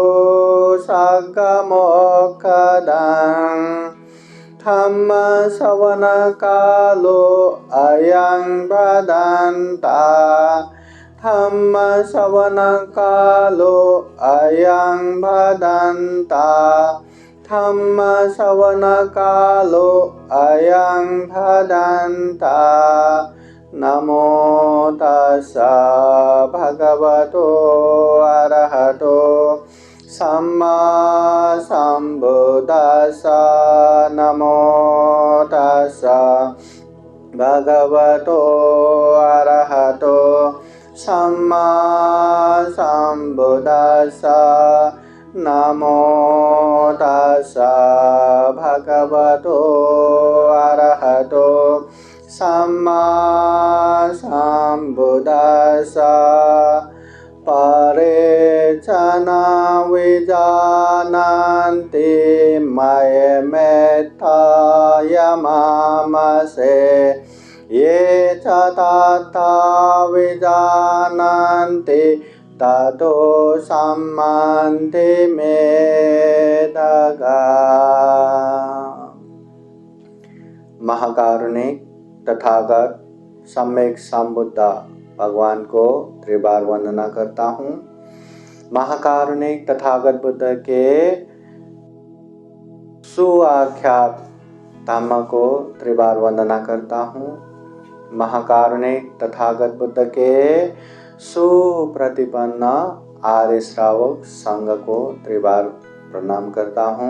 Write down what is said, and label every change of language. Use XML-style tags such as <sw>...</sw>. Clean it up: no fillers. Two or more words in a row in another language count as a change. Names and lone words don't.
<pi>सद्गमोक्षदम् धम्म श्रवण कालो अयं भदन्ता धम्म श्रवण कालो अयं भदन्ता धम्म श्रवण कालो अयं भदन्ता। नमो तस्सा भगवतो अरहतो सम्मा सम्बुद्धास्सा। नमो तस्सा भगवतो अरहतो सम्मा सम्बुद्धास्सा। नमो तस्सा भगवतो अरहतो सम्मा सम्बुद्धास्सा। परे च न विजानन्ति मय्यमेत्थायमामसे ये च तथा विजानन्ति ततो सम्मन्ति मेदगा।</pi> <hi>महाकारुणिक तथागत सम्यक संबुद्ध भगवान को त्रिबार वंदना करता हूँ। महाकारुणिक तथागत बुद्ध के सुआख्यात धम्म को त्रिबार वंदना करता हूँ। महाकारुणिक तथागत बुद्ध के सुप्रतिपन्न आर्य श्रावक संघ को त्रिबार प्रणाम करता हूँ।</hi>